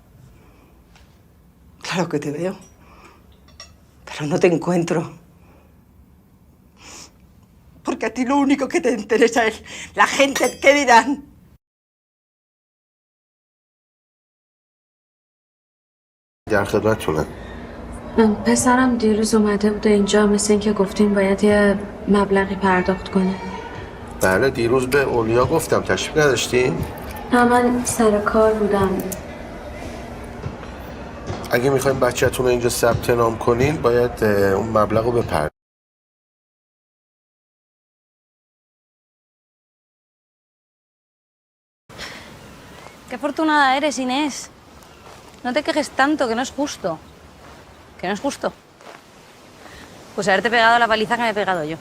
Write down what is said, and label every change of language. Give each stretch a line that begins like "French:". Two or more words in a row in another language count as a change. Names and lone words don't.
Spanish: Claro que te veo. Pero no te encuentro. Porque a ti lo único que te interesa es la gente, ¿qué dirán?
Persian: در خدمتتونم. پسرم دیروز اومده بوده اینجا، مثل اینکه گفتین باید یه مبلغی پرداخت کنه. بله دیروز به اولیا گفتم تشریف نداشتین؟ نه من سر کار بودم. اگه میخوایم بچه‌تون رو اینجا ثبت نام کنین باید اون مبلغ رو بپردازین.
Spanish: Qué afortunada eres, Inés. No te quejes tanto, que no es justo. Que no es justo. Pues haberte pegado la paliza que me he pegado yo.